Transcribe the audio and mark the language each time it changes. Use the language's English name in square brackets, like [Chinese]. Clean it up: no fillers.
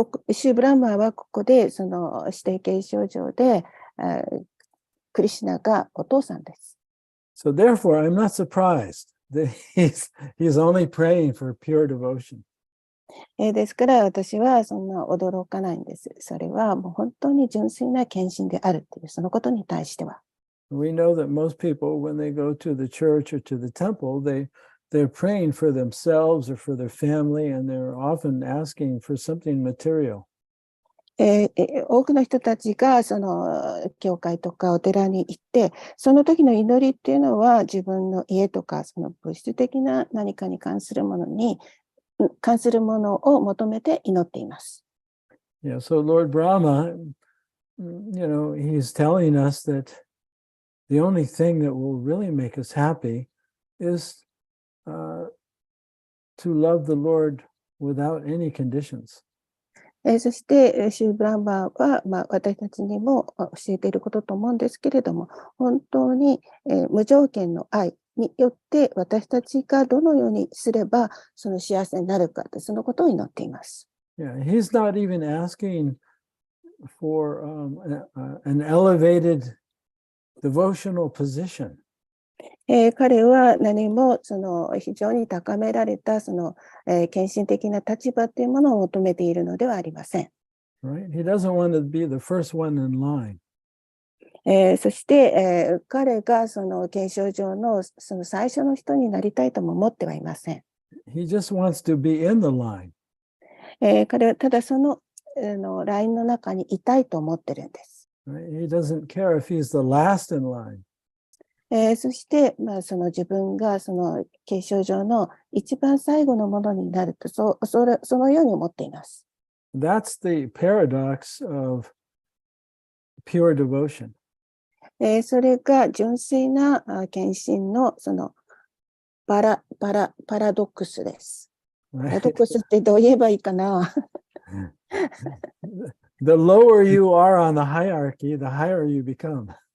[Japanese] シュブラマーはここで、その指定継承上で、クリシュナがお父さんです。 [English] So therefore, I'm not surprised that he's only praying for pure devotion. [Japanese] ですから私はそんな驚かないんです。それはもう本当に純粋な献身であるというそのことに対しては。 [English] We know that most people, when they go to the church or to the temple, they're praying for themselves or for their family, and they're often asking for something material. [Japanese] 多くの人たちがその教会とかお寺に行って、その時の祈りっていうのは自分の家とかその物質的な何かに関するものを求めて祈っています。 [English] Yeah, so Lord Brahma, you know, he's telling us that the only thing that will really make us happy is to love the Lord without any conditions. [Japanese] そして、シュー・ブランバーは、私たちにも教えていることと思うんですけれども、本当に、無条件の愛によって私たちがどのようにすればその幸せになるかと、そのことを祈っています。 [English] Yeah, he's not even asking for an elevated devotional position. [Japanese] 彼は何もその非常に高められたその、献身的な立場というものを求めているのではありません。 [English] Right? He doesn't want to be the first one in line. [Japanese] そして、彼がその継承上のその最初の人になりたいとも思ってはいません。 [English] He just wants to be in the line. [Japanese] 彼はただその、ラインの中にいたいと思ってるんです。 [English] Right? He doesn't care if he's the last in line. [Japanese] そして、その自分がその継承上の一番最後のものになると、そのように思っています。 [English] That's the paradox of pure devotion. [Japanese] それが純粋な献身のそのパラドックスです。パラドッ [English] Right? [Japanese] クスってどう言えばいいかな。 [English] The lower you are on the hierarchy, the higher you become.